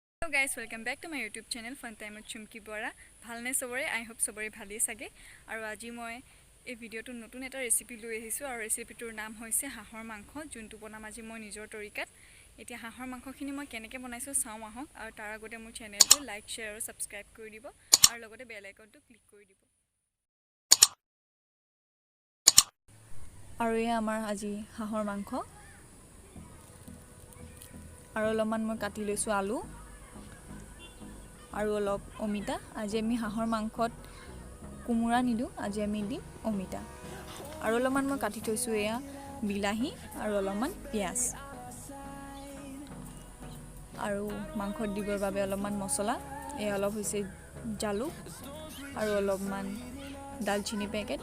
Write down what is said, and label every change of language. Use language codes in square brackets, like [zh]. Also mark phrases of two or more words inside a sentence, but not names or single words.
[en] Hello guys, welcome back to my YouTube channel Fun Time with Chumki Bora. [as] ভালনে সবৰে, [en] I hope [as] সবৰে ভালে চাগে. আৰু আজি মই এই video টো নতুন এটা recipe লৈ আহিছো আৰু recipe টোৰ নাম হৈছে হাঁহৰ মাংস যিটো বনাম আজি মই নিজৰ তৰিকাত. এতিয়া হাঁহৰ মাংস খিনি মই কেনেকৈ বনাইছো চাওঁ আহক আৰু তাৰ আগতে মোৰ channel tu [en] like share [as] aru subscribe কৰি দিব আৰু লগতে [en] bell icon [as] tu click kori dibo. আৰু এ আমাৰ আজি হাঁহৰ মাংস আৰু অলপমান মই কাটি লৈছো আলু আৰু অলপ অমিতা আজি আমি হাঁহৰ মাংসত কুমুৰা নিদু আজি আমি দিম অমিতা আৰু অলপমান মই কাটি থৈছো এয়া বিলাহী আৰু অলপমান পিয়াজ আৰু মাংসত দিবৰ বাবে অলপমান মছলা এ অলপ হৈছে জালুক আৰু অলপমান দালচিনি পেকেট